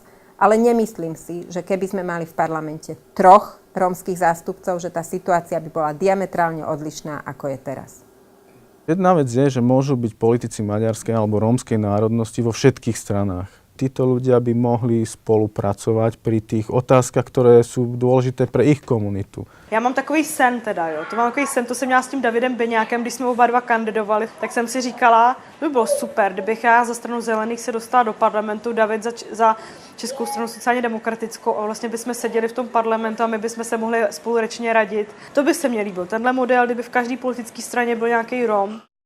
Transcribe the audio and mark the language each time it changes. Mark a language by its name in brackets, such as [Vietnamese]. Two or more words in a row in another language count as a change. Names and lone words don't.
[Slovak] Ale nemyslím si, že keby sme mali v parlamente 3 rómskych zástupcov, že tá situácia by bola diametrálne odlišná, ako je teraz. Jedna vec je, že môžu byť politici maďarskej alebo rómskej národnosti vo všetkých stranách. Títo ľudia by mohli spolupracovať pri tých otázkach, ktoré sú dôležité pre ich komunitu. [Czech] Já mám takový sen teda, jo. To jsem měla s tím Davidem Beňákem, když jsme oba dva kandidovali, tak jsem si říkala, by bylo super, kdybych já za stranu Zelených se dostala do parlamentu, David za Českou stranu sociálně demokratickou a vlastně bychom seděli v tom parlamentu a my bychom se mohli spolurečně radit. To by se mně líbil. Tenhle model, kdyby v každé politické straně byl nějaký Rom.